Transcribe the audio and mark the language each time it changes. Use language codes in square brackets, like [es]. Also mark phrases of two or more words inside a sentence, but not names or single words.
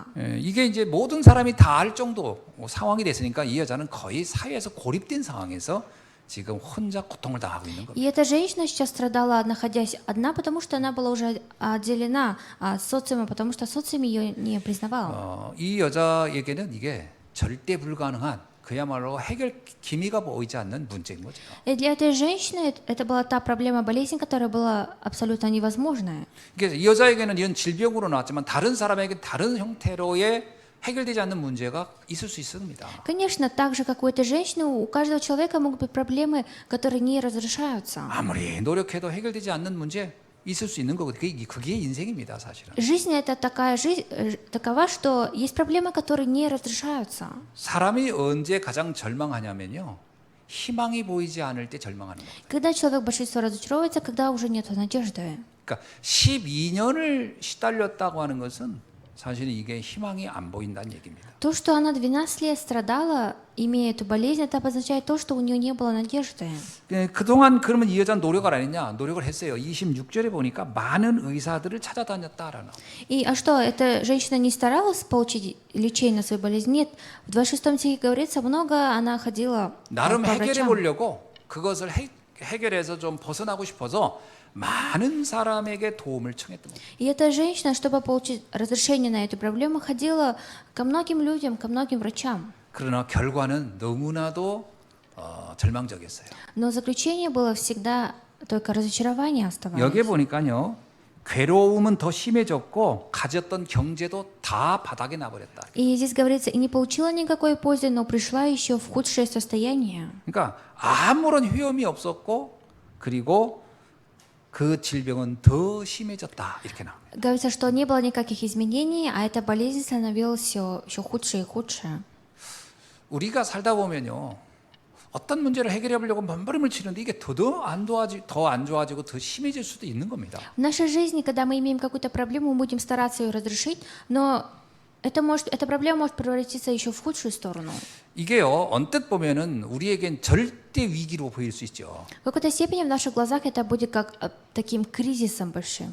[ko] 이게 이제 모든 사람이 다 알 정도 상황이 됐으니까 이 여자는 거의 사회에서 고립된 상황에서 지금 혼자 고통을 당하고 있는 겁니다. [ru] И эта женщина сейчас страдала, находясь одна, потому что она была уже отделена от социума, потому что социум ее не признавал. [ko] 이 여자에게는 이게 절대 불가능한 그야말로 해결 기미가 보이지 않는 문제인 거죠. [ru] И для этой женщины это была та проблема, болезнь, которая была абсолютно невозможная. [ko] 그래서 이 여자에게는 이런 질병으로 나왔지만 다른 사람에게 다른 형태로의 해결되지 않는 문제가 있을 수 있습니다. [ru] Конечно, так же, как у этой женщины, у каждого человека могут быть проблемы, которые не разрешаются. [ko] 아무리 노력해도 해결되지 않는 문제 있을 수 있는 거고 그게 인생입니다, 사실은. [ru] Жизнь это такая жизнь, такова, что есть проблемы, которые не разрешаются. [ko] 사람이 언제 가장 절망하냐면요. 희망이 보이지 않을 때 절망하는 겁니다. [ru] Когда человек большинство разочаровывается, когда уже нет надежды. [ko] 그러니까 12년을 시달렸다고 하는 것은 사실은 이게 희망이 안 보인다는 얘기입니다. [ru] То, что она 12 лет страдала, имея эту болезнь, это обозначает то, что у нее не было надежды. [ko] 그동안 그러면 이 여자는 노력을 안 했냐? 노력을 했어요. 26절에 보니까 많은 의사들을 찾아다녔다라는. [ru] И а что, эта женщина не старалась получить лечение на свою болезнь? Нет, в 26 стихе говорится, много она ходила [ko] 나름 [ru] по [ko] 해결해 [ru] врачам. [ko] 보려고 그것을 해결해서 좀 벗어나고 싶어서 많은 사람에게 도움을 청했던 거예요. [ru] И эта женщина, чтобы получить разрешение на эту проблему, ходила ко многим людям, ко многим врачам. [ko] 그러나 결과는 너무나도 절망적이었어요. [ru] Но заключение было всегда только разочарование оставалось. [ko] 여기에 보니까요. 괴로움은 더 심해졌고 가졌던 경제도 다 바닥에 나버렸다. [ru] И здесь говорится, и не получила никакой пользы, но пришла еще в худшее состояние. [ko] 그러니까 아무런 효험이 없었고 그리고 그 질병은 더 심해졌다 이렇게 나옵니다. [ru] Говорится, что не было никаких изменений, а эта болезнь становилась все худше и худше. [ko] 우리가 살다 보면요. 어떤 문제를 해결해 보려고 몸부림을 치는데 이게 더 안 좋아지고 더 심해질 수도 있는 겁니다. [ru] В нашей жизни, когда мы имеем какую-то проблему, мы будем стараться ее разрешить, но эта проблема может превратиться еще в худшую сторону. [ko] 이게요. 언뜻 보면은 우리에겐 절대 위기로 보일 수 있죠. [ru] В какой-то степени в наших глазах это будет как таким кризисом большим.